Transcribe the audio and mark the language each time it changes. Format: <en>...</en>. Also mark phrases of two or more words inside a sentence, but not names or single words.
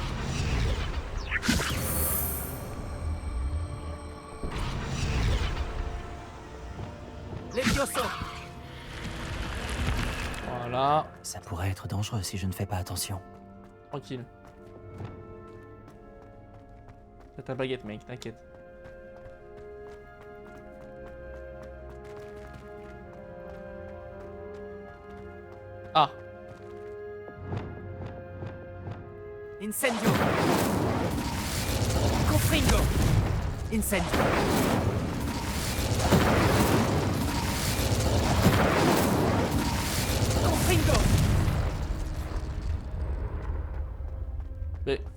<fr>Levioso. Voilà. Ça pourrait être dangereux si je ne fais pas attention. Tranquille. C'est ta baguette mec, t'inquiète. Ah. Incendio. Confringo. Incendio. Confringo. Mais...</fr>